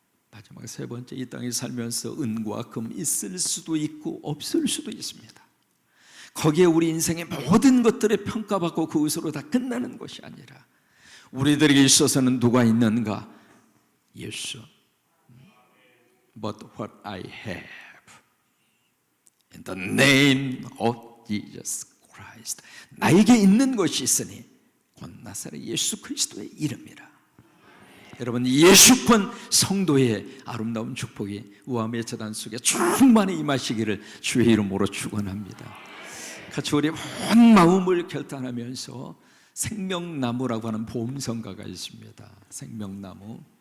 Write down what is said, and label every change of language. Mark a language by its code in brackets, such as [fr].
[ko] 마지막 세 번째, 이 땅에 살면서 은과 금 있을 수도 있고 없을 수도 있습니다. 거기에 우리 인생의 모든 것들을 평가받고 그것으로 다 끝나는 것이 아니라 우리들에게 있어서는 누가 있는가? 예수. [en] But what I have in the name of Jesus Christ. [ko] 나에게 있는 것이 있으니 곧 나사렛 예수 그리스도의 이름이라. 여러분, 예수권 성도의 아름다운 축복이 우암의 재단 속에 충만히 임하시기를 주의 이름으로 축원합니다. 같이 우리 온 마음을 결단하면서 생명나무라고 하는 보험성가가 있습니다. 생명나무.